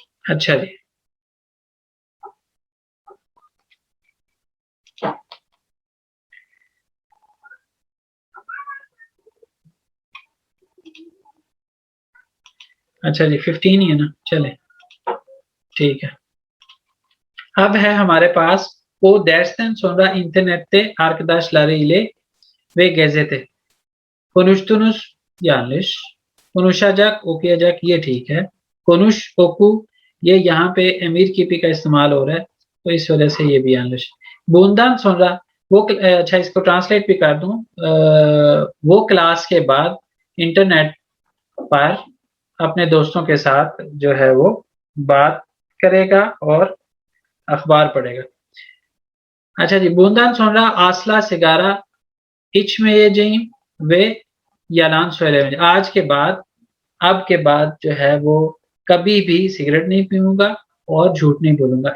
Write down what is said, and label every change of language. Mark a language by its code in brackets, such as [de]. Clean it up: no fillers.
[hi] अच्छा जी, अच्छा जी 15 ही है ना, चले ठीक है। अब है हमारे पास [tr] o dersten sonra internette arkadaşlarıyla ve gazete konuştunuz yanlış, konuşacak okuyacak [hi] ये ठीक है। [tr] konuş oku [hi] ये यहाँ पे अमीर की पी का इस्तेमाल हो रहा है, तो इस वजह से ये भी yanlış। [tr] bundan sonra [hi] वो अच्छा इसको ट्रांसलेट भी कर दूं, वो क्लास के बाद इंटरनेट पर अपने दोस्तों के साथ जो है वो बात करेगा और अखबार पढ़ेगा। [tr] अच्छा जी, bundan sonra asla sigara içmeyeceğim ve yalan söylemeyeceğim। [hi] आज के बाद, अब के बाद जो है वो कभी भी सिगरेट नहीं पीऊंगा और झूठ नहीं बोलूंगा।